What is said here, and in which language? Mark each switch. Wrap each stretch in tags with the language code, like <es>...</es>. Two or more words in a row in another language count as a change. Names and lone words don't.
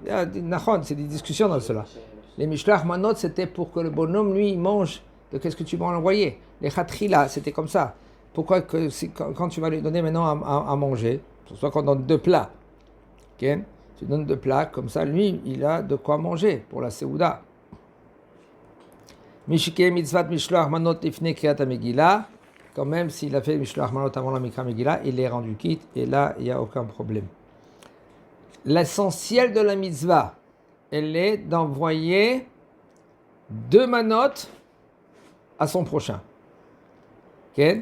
<fr>C'est des discussions dans cela. Les</fr> <he>משלוח מנות,</he> <fr>c'était pour que le bonhomme, lui, il mange de qu'est-ce que tu vas envoyer. Les Khatrila, c'était comme ça. Pourquoi quand tu vas lui donner maintenant à manger, soit qu'on donne 2 plats, okay? Tu donnes 2 plats, comme ça, lui, il a de quoi manger pour la Seuda.</fr> <he>מי שהקדים מצוות משלוח מנות לפני קריאת מגילה,</he> <fr>quand même s'il a fait</fr> <he>משלוח מנות</he> <fr>avant la</fr> <he>מקרא מגילה,</he> <fr>il est rendu quitte et là il n'y a aucun problème. L'essentiel de la mitzvah, elle est d'envoyer 2 manot à son prochain. Okay?</fr>